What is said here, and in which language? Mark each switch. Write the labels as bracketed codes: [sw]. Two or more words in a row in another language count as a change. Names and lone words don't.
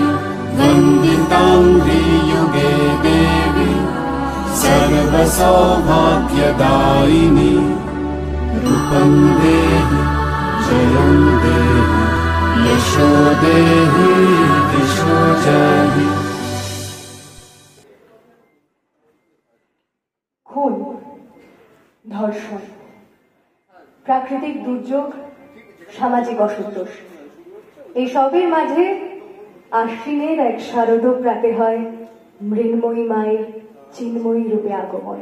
[sa] वन्दितांघ्रि युगे देवी सर्वसौभाग्यदायिनी। रूपं देहि जयं देहि यशो देहि दिशो जहि। [bn] খুন, ধর্ষণ, প্রাকৃতিক দুর্যোগ, সামাজিক অসন্তোষ, এই সবের মাঝে আশ্বিনের এক শারদ প্রাতে হয় মৃন্ময়ী মায়ের চিন্ময়ী রূপে আগমন।